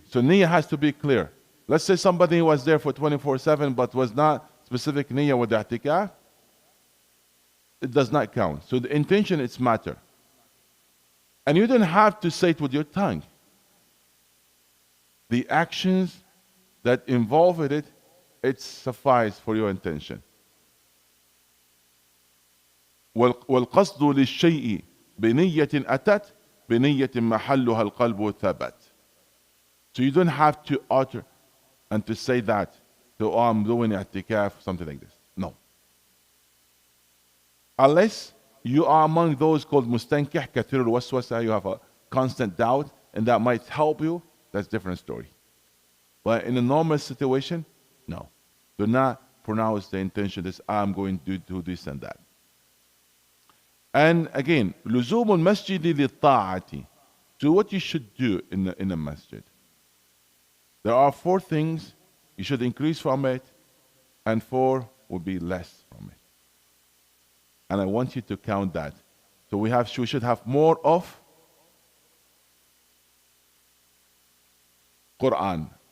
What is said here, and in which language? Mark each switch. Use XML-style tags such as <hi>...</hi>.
<en>So niyyah has to be clear. Let's say somebody was there for 24/7 but was not specific niyyah with the i'tikaf. It does not count. So the intention is matter. And you don't have to say it with your tongue. The actions that involve it, it suffice for your intention.</en> <ar>والقصد للشيء بنية أتت بنية محلها القلب ثبت.</ar> <en>So you don't have to utter and to say that, so oh, I'm doing i'tikaf, something like this. No. Unless you are among those called mustankih, kathir al-waswasa, you have a constant doubt, and that might help you, that's a different story. But in a normal situation, no. Do not pronounce the intention that I'm going to do this and that.</en> <ar>And again, لزوم المسجد للطاعة.</ar> <en>So what you should do in a masjid. There are 4 things you should increase from it, and 4 will be less from it. And I want you to count that. So we should have more of Quran.</en>